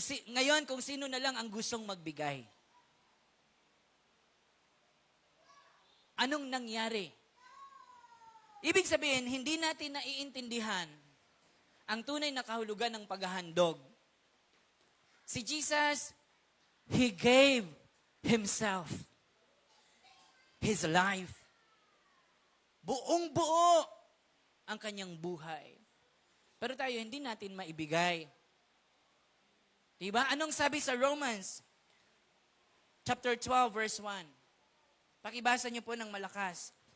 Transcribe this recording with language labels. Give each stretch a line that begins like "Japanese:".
Filipino: Ngayon, kung sino na lang ang gustong magbigay. Anong nangyari? Ibig sabihin, hindi natin naiintindihan ang tunay na kahulugan ng paghahandog.
English: Si Jesus, He gave Himself, His life.
Filipino: Buong-buo ang kanyang buhay. Pero tayo, hindi natin maibigay. Diba? Anong sabi sa Romans?
English: Chapter 12, verse 1.
Filipino: Pakibasa niyo po ng malakas.